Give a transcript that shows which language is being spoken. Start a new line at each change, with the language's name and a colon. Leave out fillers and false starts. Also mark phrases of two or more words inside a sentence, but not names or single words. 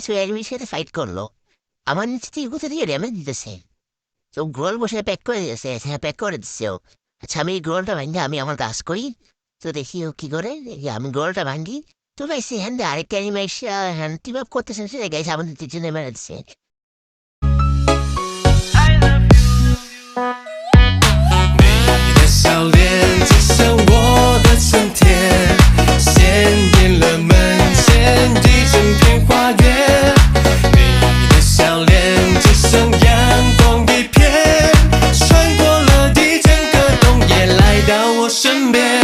Bangla: ওই অ্যানিমির সাথে ফাইট করলো, আমার নিচে থেকে কোথা দিয়ে ড্যামেজ দিতেছে। তো গ্লোয়াল বসে প্যাক করে দিয়েছে, হ্যাঁ প্যাক করে দিচ্ছে ও। আচ্ছা আমি এই গ্লোয়ালটা ভাঙি, আমি আমার কাজ করি। তো দেখি ও কি করে, দেখি আমি গ্লোয়ালটা ভাঙি। তো গাইস এখান থেকে আরেকটা অ্যানিমি হ্যান্ড
English: team up
Bangla: করতেছে, গাইস আমাদের তিনজনে মেরে দিচ্ছে।
Chinese: 你的笑脸只剩我的春天，鲜艳了门前一整片花园。你的笑脸只剩阳光一片，穿过了一整个冬夜来到我身边。